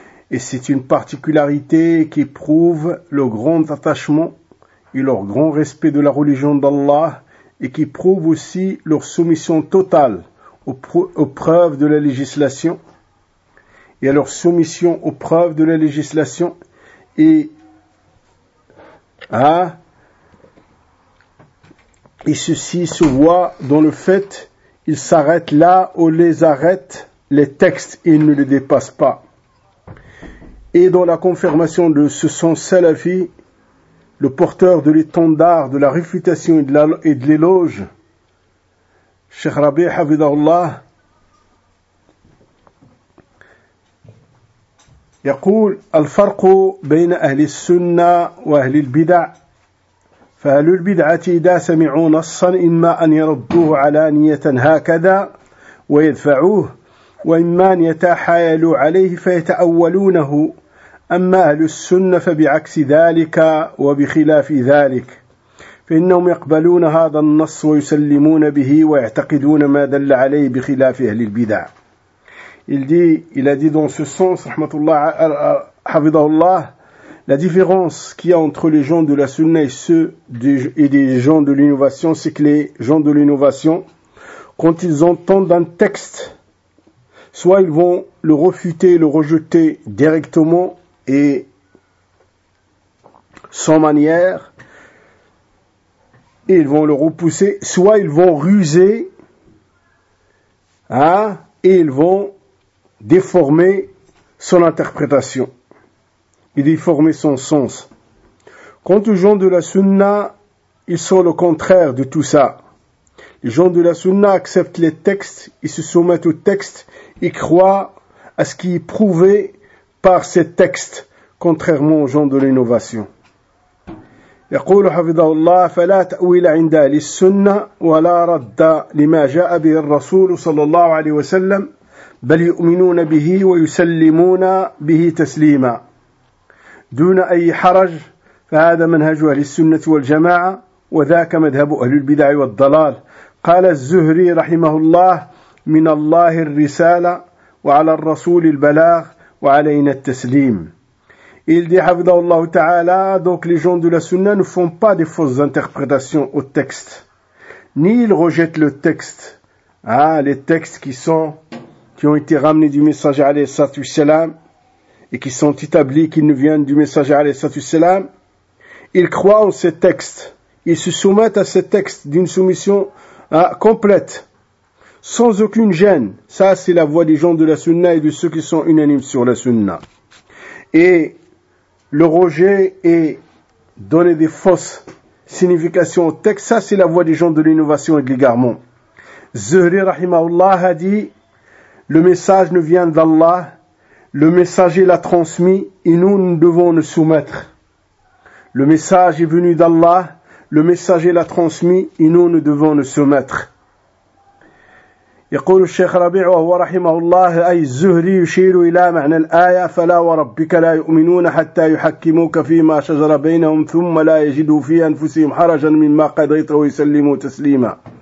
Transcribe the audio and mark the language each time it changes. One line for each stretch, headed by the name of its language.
French: Et c'est une particularité qui prouve leur grand attachement et leur grand respect de la religion d'Allah, et qui prouve aussi leur soumission totale aux preuves de la législation, et à leur soumission aux preuves de la législation, et ceci se voit dans le fait qu'ils s'arrêtent là où les arrêtent les textes, et ils ne les dépassent pas. Et dans la confirmation de ce sens salafi, le porteur de l'étendard de la réfutation et de l'éloge, Cheikh Rabi' Hafidhahullah,
Arabic: يقول الفرق بين أهل السنة وأهل البدع، فأهل البدعة إذا سمعوا نصا إما أن يردوه علانية هكذا ويدفعوه، وإما أن يتحايلوا عليه فيتأولونه. أما أهل السنة فبعكس ذلك وبخلاف ذلك، فإنهم يقبلون هذا النص ويسلمون به ويعتقدون ما دل عليه بخلاف أهل البدع.
French: Il a dit dans ce sens, rahmatullah, hafidahullah, la différence qu'il y a entre les gens de la Sunna et ceux des gens de l'innovation, c'est que les gens de l'innovation, quand ils entendent un texte, soit ils vont le refuter, le rejeter directement et sans manière, et ils vont le repousser, soit ils vont ruser, et ils vont déformer son interprétation, et déformer son sens. Quant aux gens de la Sunna, ils sont le contraire de tout ça. Les gens de la Sunna acceptent les textes, ils se soumettent aux textes, ils croient à ce qui est prouvé par ces textes, contrairement aux gens de l'innovation.
Arabic: يقول حفظه الله فلا تأويل عند أهل السنة ولا رد لما جاء به الرسول صلى الله عليه وسلم بل يؤمنون به ويسلمون به تسليما دون أي حرج، فهذا منهج أهل السنة والجماعة وذاك مذهب أهل البدع والضلال. قال الزهري رحمه الله من الله الرسالة وعلى الرسول البلاغ وعلينا التسليم.
French: Il dit, Hafidhahullah Ta'ala, donc les gens de la Sunna ne font pas de fausses interprétations au texte, ni ils rejettent le texte, Ah, les textes qui ont été ramenés du messager alayhi salatu wassalam et qui sont établis qu'ils ne viennent du messager alayhi salatu wassalam, ils croient en ces textes. Ils se soumettent à ces textes d'une soumission complète, sans aucune gêne. Ça, c'est la voix des gens de la sunna et de ceux qui sont unanimes sur la sunna. Et le rejet et donner des fausses significations au texte, ça, c'est la voix des gens de l'innovation et de l'égarement. Zuhri rahimahullah a dit, le message ne vient d'Allah, le messager l'a transmis et nous, nous devons nous soumettre. Le message est venu d'Allah, le messager l'a transmis et nous, nous devons nous soumettre.
Arabic: يقول الشيخ ربيع وهو رحمه الله أي الزهري يشير إلى معنى الآية فلا وربك لا يؤمنون حتى يحكموك فيما شجر بينهم ثم لا يجدوا في أنفسهم حرجا مما قضيت ويسلموا تسليما.